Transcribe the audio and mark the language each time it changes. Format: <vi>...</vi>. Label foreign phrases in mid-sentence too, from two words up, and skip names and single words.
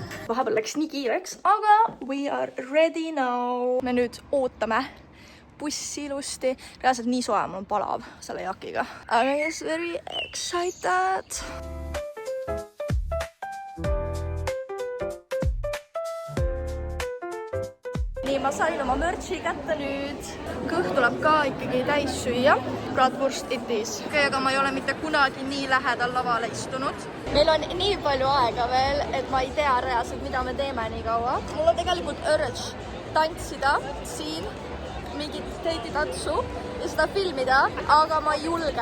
<et>vahepeal läks nii kiireks, aga</et> <en>we are ready now.</en> <et>Me nüüd ootame bussi ilusti. Reaalselt nii soe, mul on palav selle jakiga.</et> <en>Aga yes, very excited.</en> <et>Nii, ma sain oma mürtsi kätte nüüd. Kõht tuleb ka ikkagi täis süüa.</et> <en>Bratwurst it is.</en> <et>Aga ma ei ole mitte kunagi nii lähedal lavale istunud. Meil on nii palju aega veel, et ma ei tea reaalselt, mida me teeme nii kaua. Mul on tegelikult urge tantsida siin mingit teititantsu ja seda filmida, aga ma ei julge.</et>